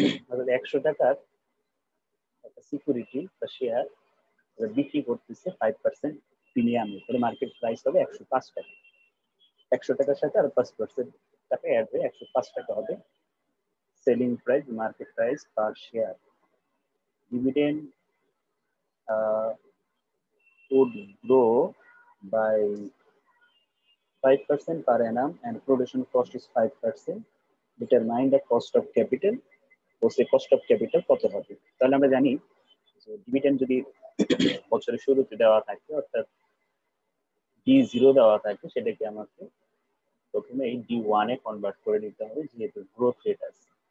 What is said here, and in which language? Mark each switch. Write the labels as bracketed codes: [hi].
[bn] অর্থাৎ 100 টাকার একটা সিকিউরিটি বা শেয়ার বিক্রি করতেছে 5% প্রিমিয়ামে, তাহলে মার্কেট প্রাইস হবে 105 টাকা। 100 টাকার সাথে আর 5% টাকা অ্যাড হয়ে 105 টাকা হবে selling price, market price per share. [en] Dividend would grow by 5% per annum and production cost is 5%. Determine the cost of capital. [bn] বসে cost of capital কত হবে? তাহলে আমরা জানি যে ডিভিডেন্ড যদি বছরের শুরুতে দেওয়া থাকে, অর্থাৎ D0 দেওয়া থাকে, সেটাকে আমাকে প্রথমে এই D1 এ কনভার্ট করে দিতে হবে, যেহেতু গ্রোথ রেট আছে।